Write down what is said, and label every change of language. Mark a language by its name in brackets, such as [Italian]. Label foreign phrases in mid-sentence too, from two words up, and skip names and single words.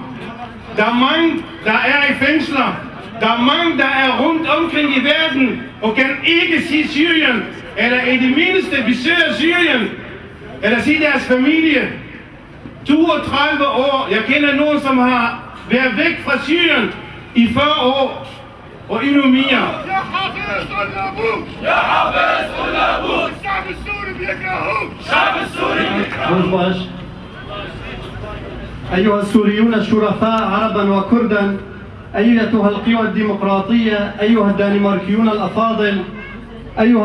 [Danish] Der er mange, der er i fængsler. Der er mange, der er rundt omkring i verden og kan ikke se Syrien, eller i det mindste besøge Syrien, eller se deres familie. 32 år. Jeg kender nogen, som har været væk fra Syrien i 40 år. Og endnu mere. [Arabic] يا حافظ ولا ابوك يا حافظ ولا ابوك الشعب السوري بيكرهوك الشعب السوري بيكرهوك. أيها السوريون الشرفاء عربا وكردا، أيتها القوى الديمقراطية، أيها الدنماركيون الأفاضل، أيها